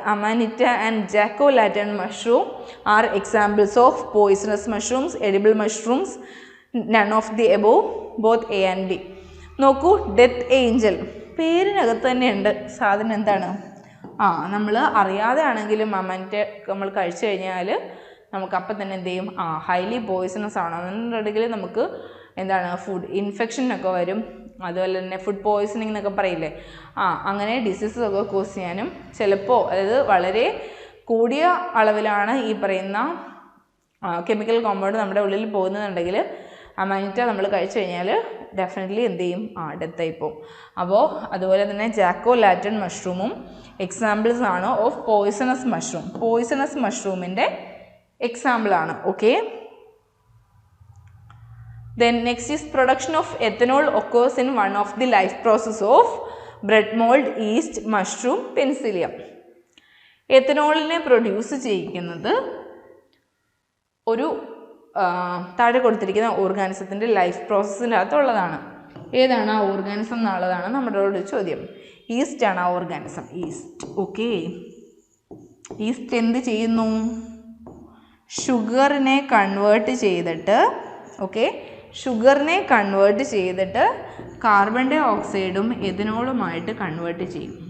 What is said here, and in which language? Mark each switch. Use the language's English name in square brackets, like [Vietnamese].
[English] Amanita and jack-o'-lantern mushroom are examples of poisonous mushrooms, edible mushrooms, none of the above, both A and B. [Malayalam] നോക്കൂ, death Angel പേരിനകത്ത് തന്നെയുണ്ട് സാധനം. എന്താണ്? നമ്മൾ അറിയാതെ ആണെങ്കിലും അമാനിറ്റ നമ്മൾ കഴിച്ചു കഴിഞ്ഞാൽ നമുക്കപ്പം തന്നെ എന്ത് ചെയ്യും? ഹൈലി പോയിസണസ് ആണ്. എന്നുണ്ടെങ്കിൽ നമുക്ക് എന്താണ്, ഫുഡ് ഇൻഫെക്ഷനൊക്കെ വരും. അതുപോലെ തന്നെ ഫുഡ് പോയ്സണിങ് എന്നൊക്കെ പറയില്ലേ, അങ്ങനെ ഡിസീസസ് ഒക്കെ കോസ് ചെയ്യാനും ചിലപ്പോൾ, അതായത് വളരെ കൂടിയ അളവിലാണ് ഈ പറയുന്ന കെമിക്കൽ കോമ്പൗണ്ട് നമ്മുടെ ഉള്ളിൽ പോകുന്നുണ്ടെങ്കിൽ അമാനിറ്റ നമ്മൾ കഴിച്ചു കഴിഞ്ഞാൽ ഡെഫിനറ്റ്ലി എന്ത് ചെയ്യും? ഡെത്തായി പോകും. അപ്പോൾ അതുപോലെ തന്നെ ജാക്കോ-ലാറ്റൺ മഷ്റൂമും എക്സാമ്പിൾസ് ആണ് [English] Of poisonous mushroom. [Malayalam] പോയ്സണസ് മഷ്റൂമിൻ്റെ എക്സാമ്പിളാണ്. [English] Okay, then next is production of ethanol occurs in one of the life process of bread mold, yeast, mushroom, penicillium. [Malayalam] എത്തനോളിനെ produce ചെയ്യിക്കുന്നത് ഒരു താഴെ കൊടുത്തിരിക്കുന്ന ഓർഗാനിസത്തിൻ്റെ ലൈഫ് പ്രോസസ്സിൻ്റെ അകത്തുള്ളതാണ്. ഏതാണ് ആ ഓർഗാനിസം എന്നുള്ളതാണ് നമ്മുടെ ചോദ്യം. ഈസ്റ്റ് ആണ് ആ ഓർഗാനിസം, ഈസ്റ്റ്. ഓക്കെ, ഈസ്റ്റ് എന്ത് ചെയ്യുന്നു? ഷുഗറിനെ കൺവേർട്ട് ചെയ്തിട്ട്, ഓക്കെ, ഷുഗറിനെ കൺവേർട്ട് ചെയ്തിട്ട് കാർബൺ ഡൈ ഓക്സൈഡും എഥനോളുമായിട്ട് കൺവേർട്ട് ചെയ്യും.